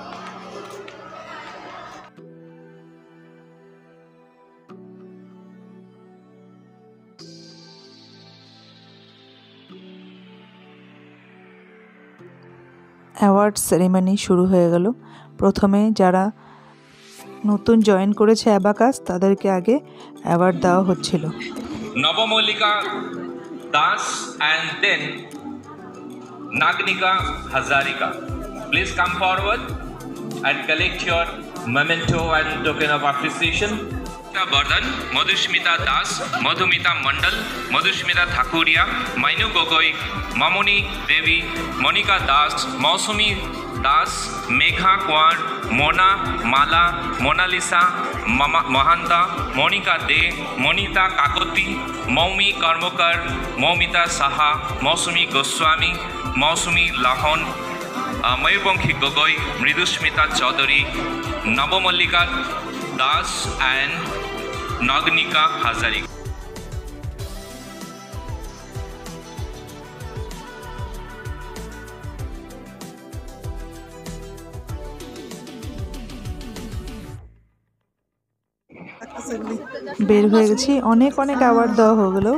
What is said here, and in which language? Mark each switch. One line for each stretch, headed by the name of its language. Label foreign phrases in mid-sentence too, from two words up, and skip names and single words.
English: award ceremony
Bangla: শুরু হয়ে গেল। প্রথমে যারা নতুন জয়েন করেছে অ্যাবাকাস, তাদেরকে আগে অ্যাওয়ার্ড দেওয়া হচ্ছিল।
English: Navamolika Das and then Nagnika Hazarika. Please come forward and collect your memento and token of appreciation. Bardhan, Madhushmita Das, Madhumita Mandal, Madhushmita Thakuria, Mainu Gogoi, Mamoni Devi, Monica Das, Mausumi Das, Megha Kwar, Mona Mala, Mona Lisa, Mahanta, Monica De, Monita Kakoti, Maumi Karmokar, Maumita Saha, Mausumi Goswami, Mausumi Lahon, Mayurbonghi Gogoi, Mridushmita Chaudhary, Navamallika Das and Nagnika Hazarika.
Bangla: বের হয়ে গেছি, অনেক অনেক অ্যাওয়ার্ড দেওয়া হয়ে গেলো।